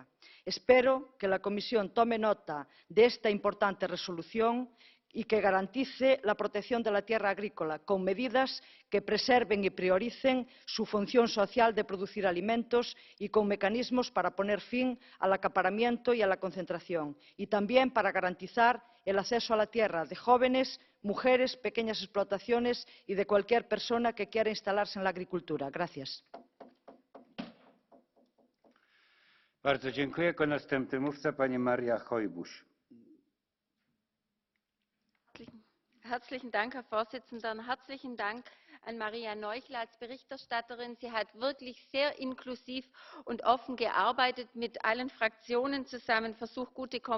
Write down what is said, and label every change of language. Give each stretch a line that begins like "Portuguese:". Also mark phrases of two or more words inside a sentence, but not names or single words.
Spanish: Espero que la Comisión tome nota de esta importante resolución y que garantice la protección de la tierra agrícola con medidas que preserven y prioricen su función social de producir alimentos y con mecanismos para poner fin al acaparamiento y a la concentración, y también para garantizar el acceso a la tierra de jóvenes, mujeres, pequeñas explotaciones y de cualquier persona que quiera instalarse en la agricultura. Gracias.
Polish: Bardzo dziękuję. Jako następny mówca pani Maria Hojbusz.
German: Herzlichen Dank, Herr Vorsitzender, und herzlichen Dank an Maria Noichl als Berichterstatterin. Sie hat wirklich sehr inklusiv und offen gearbeitet, mit allen Fraktionen zusammen versucht, gute Kompromisse zu machen.